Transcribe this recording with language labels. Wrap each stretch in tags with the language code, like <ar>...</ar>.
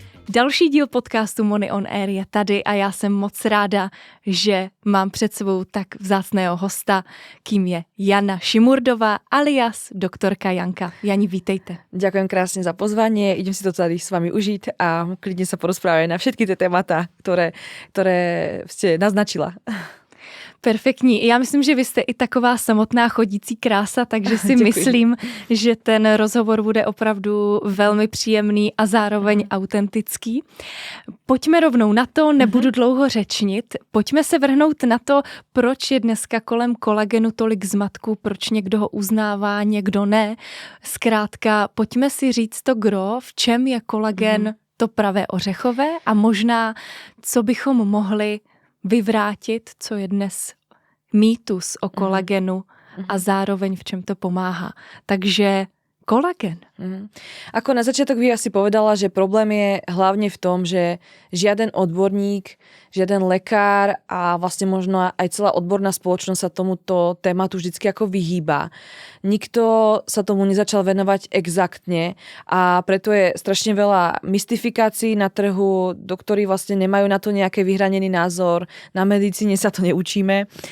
<cs>Další díl podcastu Money on Air je tady a já jsem moc ráda, že mám před sebou tak vzácného hosta, kým je Jana Šimurdová alias doktorka Janka. Jani, vítejte.</cs> <sk>Ďakujem krásne za pozvanie, idem si to tady s vami užiť a klidne sa porozprávať na všetky tie témata, ktoré ste naznačila.</sk> <cs>Perfektní. Já myslím, že vy jste i taková samotná chodící krása, takže si myslím, že ten rozhovor bude opravdu velmi příjemný a zároveň autentický. Pojďme rovnou na to, nebudu dlouho řečnit. Pojďme se vrhnout na to, proč je dneska kolem kolagenu tolik zmatků, proč někdo ho uznává, někdo ne. Zkrátka, pojďme si říct to gro, v čem je kolagen to pravé ořechové a možná, co bychom mohli vyvrátit, co je dnes mýtus o kolagenu a zároveň v čem to pomáha. Takže kolagen.</cs> <sk>Ako na začiatok by asi povedala, že problém je hlavne v tom, že žiaden odborník, žiaden lekár a vlastne možno aj celá odborná spoločnosť sa tomuto tématu vždycky ako vyhýba. Nikto sa tomu nezačal venovať exaktne a preto je strašne veľa mystifikácií na trhu, doktori vlastne nemajú na to nejaký vyhranený názor, na medicíne sa to neučíme.</sk>